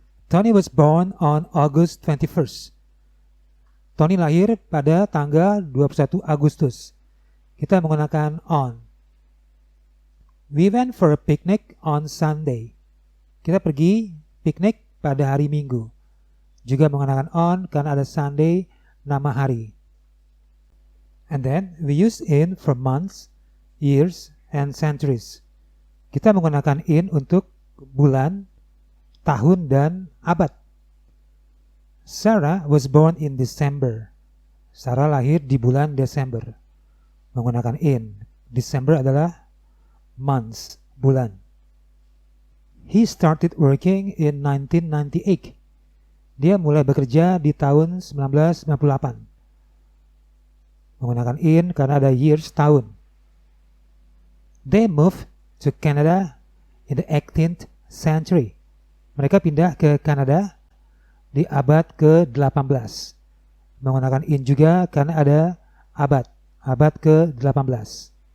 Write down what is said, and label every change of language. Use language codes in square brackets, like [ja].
[en] Tony was born on August 21st. [id] Tony lahir pada tanggal 21 Agustus. Kita menggunakan on. [en] We went for a picnic on Sunday. [id] Kita pergi piknik pada hari Minggu. Juga menggunakan on karena ada Sunday, nama hari. [en] And then we use in for months, years, and centuries. [id] Kita menggunakan in untuk bulan, tahun, dan abad. [en] Sarah was born in December. [id] Sarah lahir di bulan Desember. Menggunakan in. December adalah months, bulan. [en] He started working in 1998. [id] Dia mulai bekerja di tahun 1998. Menggunakan in karena ada years, tahun. [en] They moved to Canada in the 18th century. [id] Mereka pindah ke Kanada di abad ke-18. Menggunakan in juga karena ada abad ke-18.